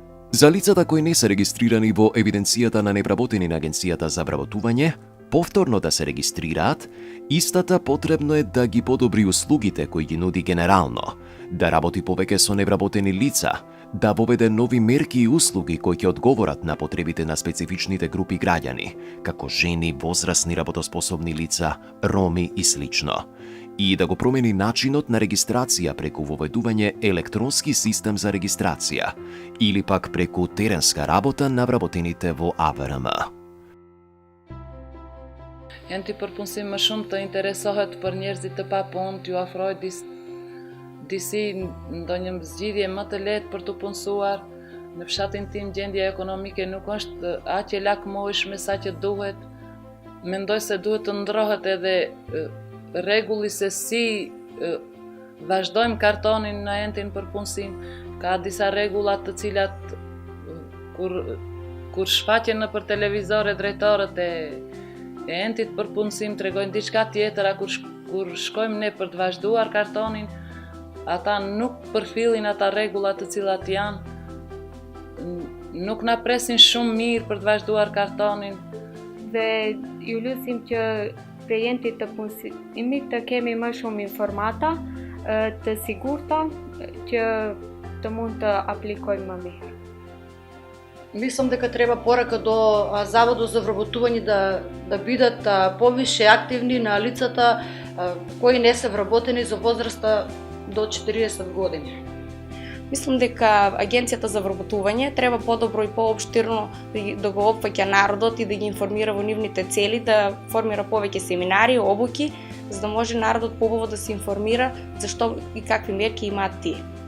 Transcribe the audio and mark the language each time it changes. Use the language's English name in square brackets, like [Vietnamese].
[Macedonian] За лицата кои не се регистрирани во евиденцијата на невработени на Агенцијата за вработување, повторно да се регистрираат, истата потребно е да ги подобри услугите кои ги нуди генерално, да работи повеќе со невработени лица, да воведе нови мерки и услуги кои ќе одговорат на потребите на специфичните групи граѓани, како жени, возрастни работоспособни лица, роми и слично, и да го промени начинот на регистрација преку воведување електронски систем за регистрација или пак преку теренска работа на вработените во АВРМ. [Albanian] Enti përpunësim më shumë të interesohet për njerëzit të papunë, t'ju ofroj disi ndonjë zgjidhje më të lehtë për të punësuar. Në fshatin tim gjendja ekonomike nuk është aq e lakmojshme sa që duhet. Mendoj se duhet të ndrohet edhe rregulli se si vazhdojmë kartonin në entin përpunësim. Ka disa rregulla të cilat kur shfaqen nëpër televizore drejtorët e entit përpunësim tregojnë diçka tjetër, kur shkojmë ne për të vazhduar kartonin, ata nuk përfillin ata rregullat të cilat janë, nuk na presin shumë mirë për të vazhduar kartonin. Dhe ju lutim që klientit të punësimit të kemi më shumë informata, të sigurta që të mund të aplikojmë më mirë. [Macedonian] Мислам дека треба порака до Заводот за вработување да бидат повише активни на лицата кои не се вработени за возраста до 40 години. Мислам дека Агенцијата за вработување треба подобро и поопштирно да го опфаќа народот и да ги информира во нивните цели, да формира повеќе семинари, обуки, за да може народот побаво да се информира зашто и какви мерки имаат тие.